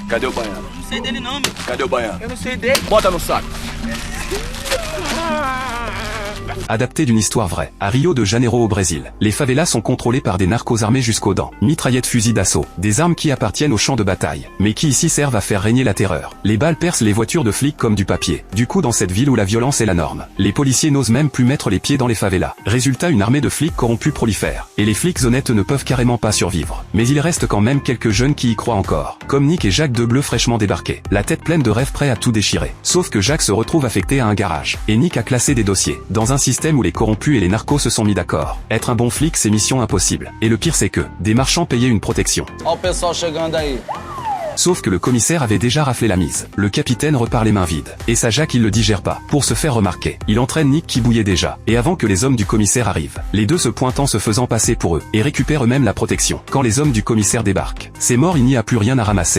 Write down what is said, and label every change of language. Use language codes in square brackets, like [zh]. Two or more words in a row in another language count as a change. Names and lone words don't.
[pt] Cadê o baiano? Não sei dele não, meu. Cadê o baiano? Eu não sei dele. Bota no saco. [fr] Adapté d'une histoire vraie. À Rio de Janeiro au Brésil, les favelas sont contrôlées par des narcos armés jusqu'aux dents. Mitraillettes, fusils d'assaut, des armes qui appartiennent au champ de bataille, mais qui ici servent à faire régner la terreur. Les balles percent les voitures de flics comme du papier. Du coup, dans cette ville où la violence est la norme, les policiers n'osent même plus mettre les pieds dans les favelas. Résultat, une armée de flics corrompus prolifère. Et les flics honnêtes ne peuvent carrément pas survivre. Mais il reste quand même quelques jeunes qui y croient encore. Comme Nick et Jacques, deux bleus fraîchement débarqués. La tête pleine de rêves, prêts à tout déchirer. Sauf que Jacques se retrouve affecté à un garage. Et Nick a classé des dossiers. Dans un système où les corrompus et les narcos se sont mis d'accord. Être un bon flic, c'est mission impossible. Et le pire, c'est que des marchands payaient une protection. [pt] Ó o pessoal chegando aí. [fr] Sauf que le commissaire avait déjà raflé la mise. Le capitaine repart les mains vides. Et ça, Jacques, il le digère pas. Pour se faire remarquer, il entraîne Nick qui bouillait déjà. Et avant que les hommes du commissaire arrivent, les deux se pointant, se faisant passer pour eux, et récupèrent eux-mêmes la protection. Quand les hommes du commissaire débarquent, c'est mort, il n'y a plus rien à ramasser.